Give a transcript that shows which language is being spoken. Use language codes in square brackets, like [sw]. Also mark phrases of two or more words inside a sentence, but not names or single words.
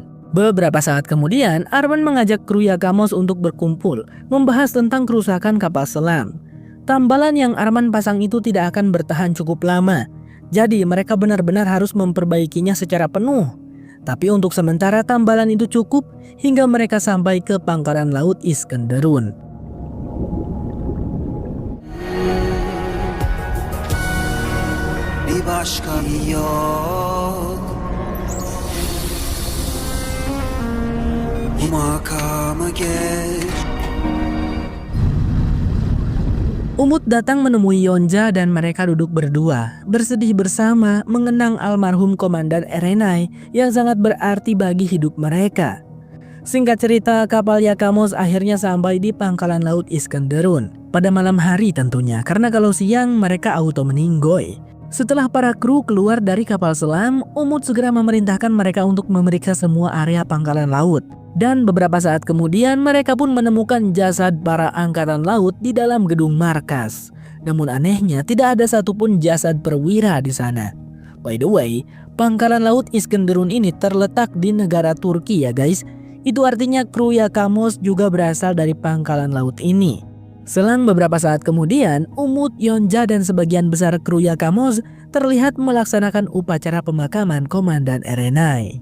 [id] Beberapa saat kemudian, Arman mengajak kru Yakamos untuk berkumpul, membahas tentang kerusakan kapal selam. Tambalan yang Arman pasang itu tidak akan bertahan cukup lama. Jadi mereka benar-benar harus memperbaikinya secara penuh. Tapi untuk sementara tambalan itu cukup hingga mereka sampai ke pangkalan laut Iskenderun. [tr] Bir başka yok Bu makamı geç [id] Umut datang menemui Yonja dan mereka duduk berdua, bersedih bersama mengenang almarhum Komandan Erenai yang sangat berarti bagi hidup mereka. Singkat cerita, kapal Yakamos akhirnya sampai di pangkalan laut Iskenderun. Pada malam hari tentunya, karena kalau siang mereka auto meninggoy. Setelah para kru keluar dari kapal selam, Umut segera memerintahkan mereka untuk memeriksa semua area pangkalan laut. Dan beberapa saat kemudian mereka pun menemukan jasad para angkatan laut di dalam gedung markas. Namun anehnya tidak ada satupun jasad perwira di sana. [en] By the way, [id] pangkalan laut Iskenderun ini terletak di negara Turki ya guys. Itu artinya kru Yakamos juga berasal dari pangkalan laut ini. Selang beberapa saat kemudian, Umut, Yonja dan sebagian besar kru Yakamos terlihat melaksanakan upacara pemakaman Komandan Erenai.